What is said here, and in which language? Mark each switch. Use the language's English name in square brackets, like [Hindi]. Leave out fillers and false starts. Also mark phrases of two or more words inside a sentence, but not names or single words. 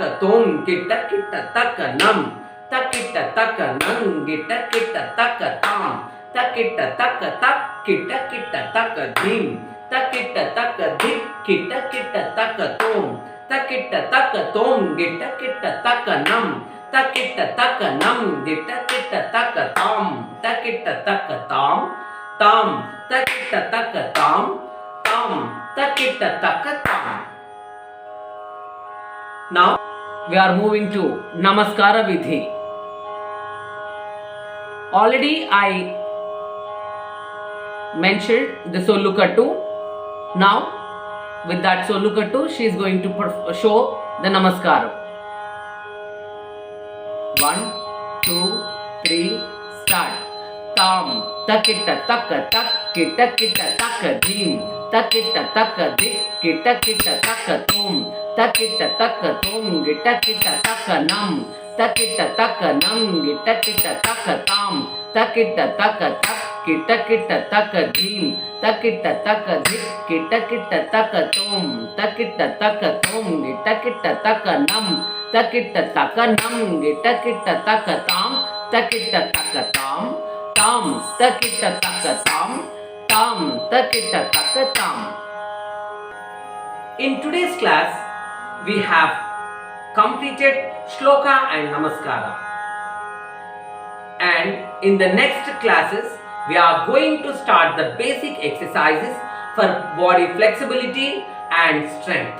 [English] tom, kitta kitta takka nam, takitta takka nam, gitta kitta takka tam, takitta takka tak, kitta kitta takka dhim, takitta takka dhik, kitta kitta takka tom, takitta takka tom, gitta kitta takka nam, takitta takka nam, gitta kitta takka tam, takitta takka tam, tam, takitta takka tam, tam, takitta takka tam. Now we are moving to Namaskara Vidhi. Already I mentioned the Sollukattu. Now with that Sollukattu she is going to show the Namaskara. 1, 2, 3, start. Tam, takitta takka tak, kitta kitta takka dhim, takitta takka dik, kitta kitta takka tom, takitta takka tom, gitta kitta takka nam, takitta takka nam, gitta kitta takka tam, takitta takka tak, kitta kitta takka dhim, takitta takka dik, kitta kitta takka tom, takitta takka tom, gitta kitta takka nam, takitta takka nam, gitta kitta takka tam, takitta takka tam, tam, takitta takka tam, tam, takitta takka tam. In today's class, we have completed Shloka and Namaskara. And in the next classes, we are going to start the basic exercises for body flexibility and strength.